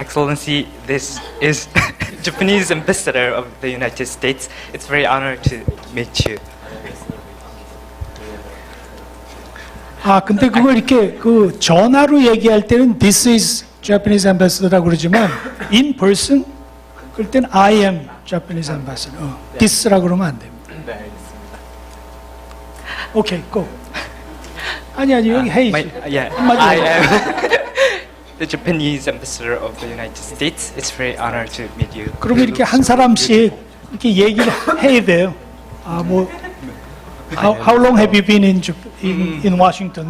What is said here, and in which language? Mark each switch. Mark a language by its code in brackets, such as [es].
[en] Excellency, this is Japanese ambassador of the United States. It's very honor to meet you. [ko] 아, 근데 그걸 이렇게 그 전화로 얘기할 때는 [en] This is Japanese ambassador [ko] 라고 그러지만 [en] in person [ko] 그럴 때는 [en] I am Japanese ambassador. [ko] this라고 그러면 안 됩니다. 네, 알겠습니다. 오케이, go. 아니 여기 헤이지. 한마디 [en] I [ko] 해줘. [en] am the Japanese ambassador of the United States. It's very honor to meet you. [ko] 그러면 이렇게 한 사람씩 이렇게 얘기를 해야 돼요. 아, 뭐 [en] How long have you been in Washington?